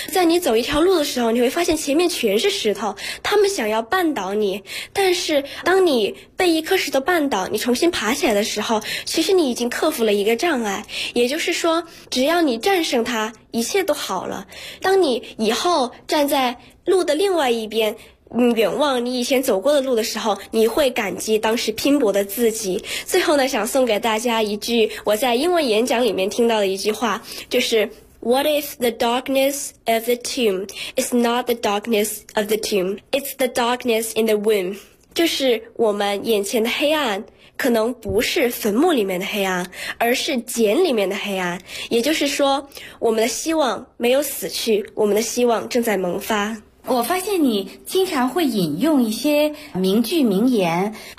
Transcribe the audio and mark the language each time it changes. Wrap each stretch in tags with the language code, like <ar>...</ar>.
<zh>在你走一条路的时候，你会发现前面全是石头，他们想要绊倒你，但是当你被一颗石头绊倒，你重新爬起来的时候，其实你已经克服了一个障碍，也就是说只要你战胜它，一切都好了。当你以后站在路的另外一边，你远望你以前走过的路的时候，你会感激当时拼搏的自己。最后呢，想送给大家一句我在英文演讲里面听到的一句话，就是</zh> <en>What if the darkness of the tomb is not the darkness of the tomb? It's the darkness in the womb.</en> <zh>就是我们眼前的黑暗可能不是坟墓里面的黑暗，而是茧里面的黑暗。也就是说，我们的希望没有死去，我们的希望正在萌发。我发现你经常会引用一些名句名言。</zh>